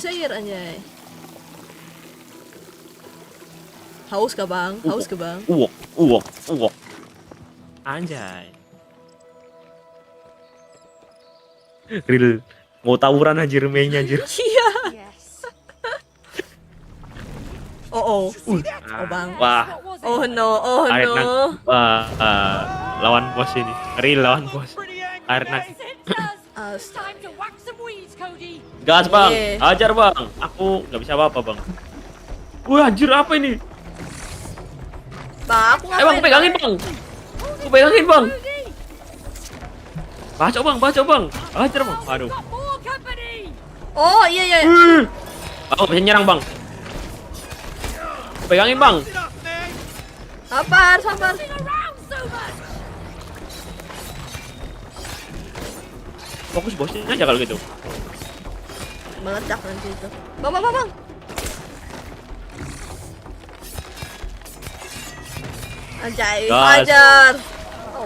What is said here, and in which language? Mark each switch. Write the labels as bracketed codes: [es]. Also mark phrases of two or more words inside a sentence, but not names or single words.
[id] kasih air anjay. Haus kah bang? Haus kah bang? Uwok. Anjay. Real mau tawuran anjir mainnya anjir. Iya. Yes. Oh, oh bang. Wah, [en] Oh no. [id] Aretna lawan bos ini. Real lawan bos. [en] Pretty angry Aretna face. As- Time to whack some weeds, Cody. [id] gas bang, Iya. ajar bang. Aku nggak bisa apa-apa bang. Wah anjir apa ini? Bang, aku Bang ngapain? pegangin bang. Aku pegangin bang. Baca bang, ajar bang. Aduh. [en] Got more company. [id] Oh iya. Aku bisa nyerang bang. Pegangin bang. [en] Sit up, man. [id] Sabar. [en] Around so much. [id] Fokus bosnya aja kalau gitu. Meledak nanti itu. Bang. Ajaib, Gas. ajar. Oh,